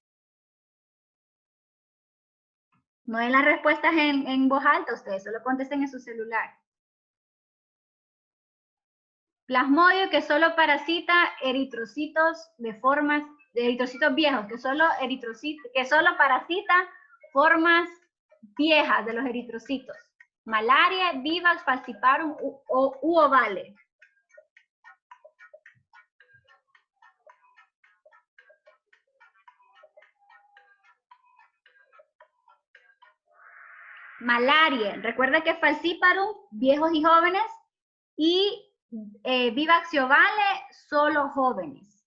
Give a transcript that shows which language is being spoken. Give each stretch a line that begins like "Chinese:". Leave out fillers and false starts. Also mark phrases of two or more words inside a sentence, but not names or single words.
Spanish: No den las respuestas en voz alta ustedes, solo contesten en su celular. Plasmodio que solo parasita eritrocitos de formas, de eritrocitos viejos, que solo parasita formas viejas de los eritrocitos. Malaria, vivax, falciparum u ovale. Malaria, recuerda que falciparum, viejos y jóvenes, y vivax y ovale, solo jóvenes.